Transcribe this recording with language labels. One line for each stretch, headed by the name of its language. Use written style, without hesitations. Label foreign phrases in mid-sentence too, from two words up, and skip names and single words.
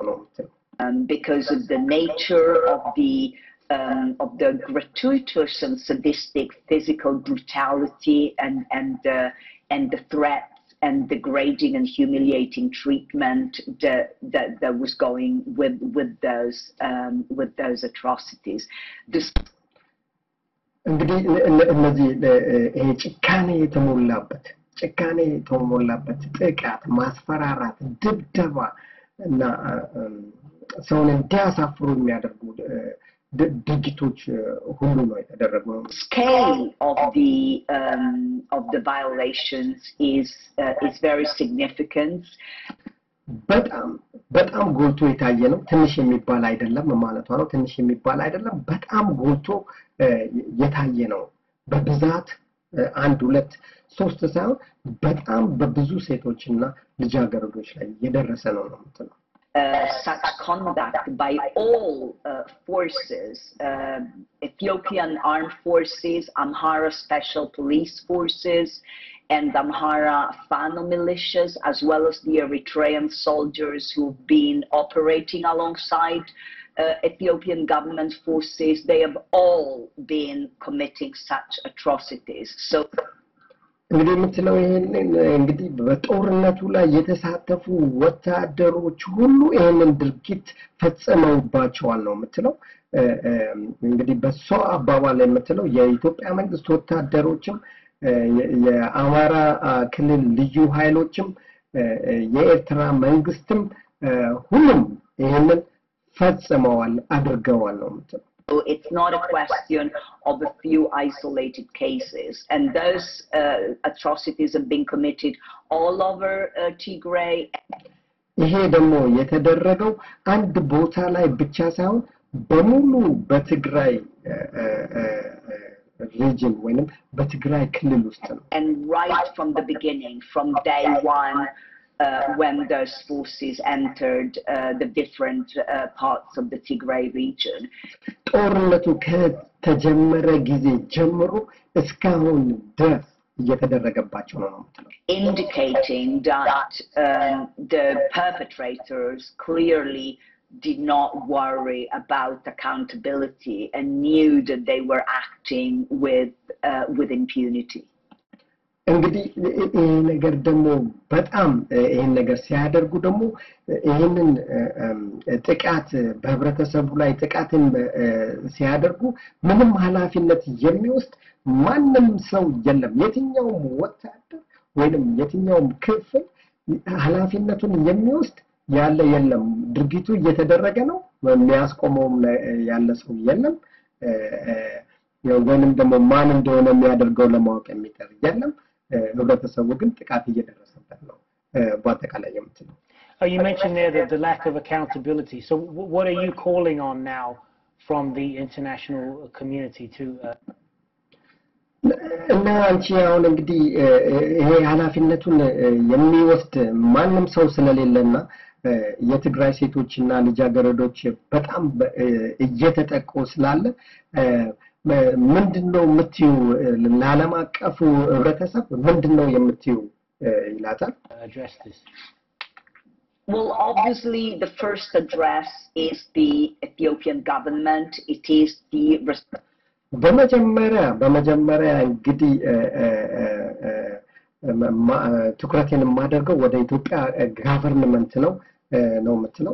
English: because of the nature of the gratuitous and sadistic physical brutality and the threats and degrading and humiliating treatment that was going with those atrocities.
Amharic: እንግዲህ እነዚህ ጭካኔ የተሞላበት ጥቃት ማስፈራራት ድብደባ እና ሰውን እንዲያሳፍሩ የሚያደርጉ ድርጊቶች ሁሉ ነው የተደረገው
English: scale of the violations is very significant
Amharic: በጣም ጎልቶ የታየ ነው ትንሽ የሚባል አይደለም ማለት ነው ትንሽ የሚባል አይደለም በጣም ጎልቶ የታየ ነው በብዛት 1 2 3 ሳይሆን በጣም በብዙ ሴቶችና ልጃገረዶች ላይ የደረሰ ነው ማለት
English: such conduct by all forces, Ethiopian armed forces, Amhara special police forces, and Amhara Fano militias, as well as the Eritrean soldiers who've been operating alongside Ethiopian government forces. They have all been committing such atrocities. So
Amharic: እንግዲህ የምትለው ይሄንን እንግዲህ በጦርነቱ ላይ የተሳተፉ ወታደሮች ሁሉ ይሄንን ድርጊት ፈጽመውባቸዋል ነው የምትለው እንግዲህ በሷ አባባል የምትለው የኢትዮጵያ መንግስት ወታደሮችም የአማራ ክልል ልዩ ኃይሎችም የኤርትራ መንግስትም ሁሉም ይሄንን ፈጽመዋል አድርገዋል ነው የምትለው
English: So it's not a question of a few isolated cases, and those atrocities have been committed all over Tigray.
Amharic: ይሄ ደግሞ የተደረገው አንድ ቦታ ላይ ብቻ ሳይሆን በሙሉ በትግራይ region ወይንም በትግራይ ክልል ውስጥ ነው
English: and right from the beginning, from day one, when those forces entered the different parts of the Tigray region.
Amharic: ጦርነቱ ከተጀመረ ጊዜ ጀምሮ እስካሁን ድረስ እየተደረገባቸው ነው ማለት
English: indicating that the perpetrators clearly did not worry about accountability and knew that they were acting with impunity.
Amharic: እንግዲህ ይሄ ነገር ደግሞ በጣም ይሄን ነገር ሲያደርጉ ደግሞ ይሄንን ጥቃት በህብረተሰቡ ላይ ጥቃትን ሲያደርጉ ምንም ኃላፊነት የሚወስድ ማንም ሰው የለም የትኛውም ወታደር ወይንም የትኛውም ክፍል ኃላፊነቱን የሚወስድ ያለ የለም ድርጊቱ እየተደረገ ነው የሚያስቆመው ያለ ሰው የለም ወይንም ደግሞ ማን እንደሆነ የሚያደርገው ለማወቅ የሚጠር የለም ህብረተሰቡ ግን ጥቃት እየደረሰበት ነው በአጠቃላይ የምትለው
English: You mentioned there that the lack of accountability. So what are you calling on now from the international community to
Amharic: እና አንቺ አሁን እንግዲህ ይሄ ኃላፊነቱን የሚወስድ ማንም ሰው ስለሌለና የትግራይ ሴቶችና ልጃገረዶች በጣም እየተጠቁ ስላለ ምንድነው የምትዩ ለዓለም አቀፉ ህብረተሰብ ምንድነው የምትዩ ይላታል
English: address this? Well, obviously the first address is the Ethiopian government. It is the
Amharic: በመጀመሪያ እንግዲህ ትኩረቴን የማደርገው ወደ ኢትዮጵያ ገቨርንመንት ነው የምትለው